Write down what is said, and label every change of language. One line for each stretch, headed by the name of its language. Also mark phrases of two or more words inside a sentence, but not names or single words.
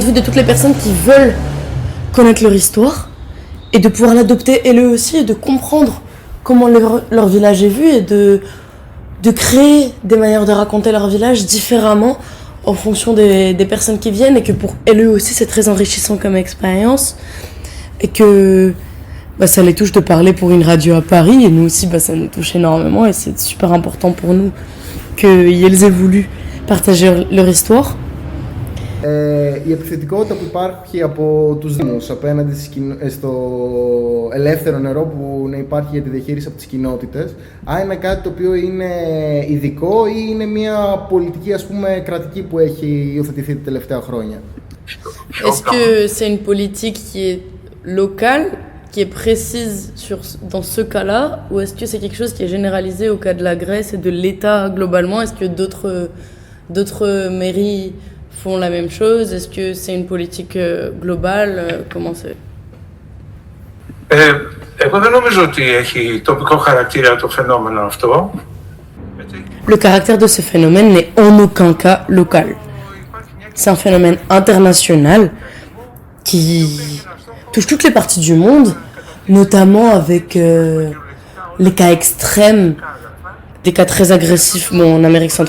French: vue de toutes les personnes qui veulent connaître leur histoire, et de pouvoir l'adopter eux aussi, et de comprendre comment leur village est vu, et de créer des manières de raconter leur village différemment en fonction des personnes qui viennent, et que pour eux aussi c'est très enrichissant comme expérience, et que ça les touche de parler pour une radio à Paris, et nous aussi ça nous touche énormément, et c'est super important pour nous qu'ils aient voulu partager leur histoire.
Greek: Η επιθετικότητα που υπάρχει από τους Δήμους απέναντι στο ελεύθερο νερό που να υπάρχει για τη διαχείριση από τις κοινότητες, είναι κάτι το οποίο είναι ειδικό ή είναι μια πολιτική, ας πούμε, κρατική που έχει υιοθετηθεί τα τελευταία χρόνια?
French: Est-ce que c'est une politique qui est locale, qui est précise dans ce cas-là, ou est-ce que c'est quelque chose qui est généralisé au cas de la Grèce et de l'État globalement? Est-ce que d'autres mairies font la même chose? Est-ce que c'est une politique globale? Comment c'est?
Greek: Εγώ δεν νομίζω ότι έχει τοπικό χαρακτήρα το φαινόμενο αυτό.
French: Le caractère de ce phénomène n'est en aucun cas local. C'est un phénomène international qui touche toutes les parties du monde, notamment avec les cas extrêmes, des cas très agressifs en Amérique centrale